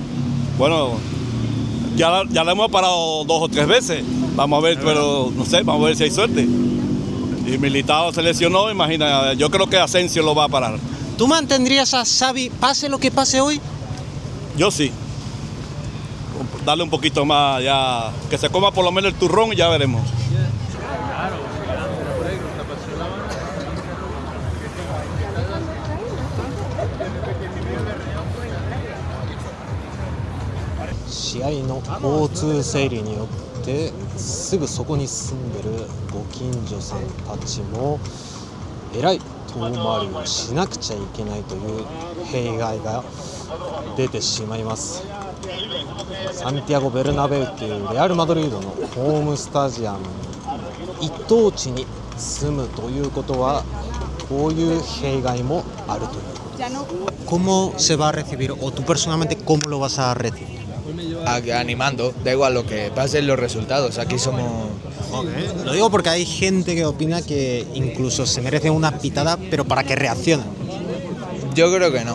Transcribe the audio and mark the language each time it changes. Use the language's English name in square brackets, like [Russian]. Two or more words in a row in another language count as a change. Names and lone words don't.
[Spanish] Bueno, ya lo hemos parado 2 o 3 veces, vamos a ver, pero no sé, vamos a ver si hay suerte. Y Militao se lesionó, imagina, yo creo que Asensio lo va a parar. ¿Tú mantendrías a Xavi pase lo que pase hoy? Yo sí. Darle un poquito más, ya que se coma por lo menos el turrón y ya veremos. [Japanese] 試合の交通整理によってすぐそこに住んでるご近所さんたちもえらい遠回りをしなくちゃいけないという弊害が出てしまいます。サンティアゴ・ベルナベウっていうレアル・マドリードのホームスタジアムに一等地に住むということはこういう弊害もあるということです。 [Spanish] ¿Cómo se va a recibir o tú personalmente cómo lo vas a recibir? Animando, da igual lo que pasen los resultados, aquí somos... Okay. Lo digo porque hay gente que opina que incluso se merece una pitada, pero para que reaccionen. Yo creo que no.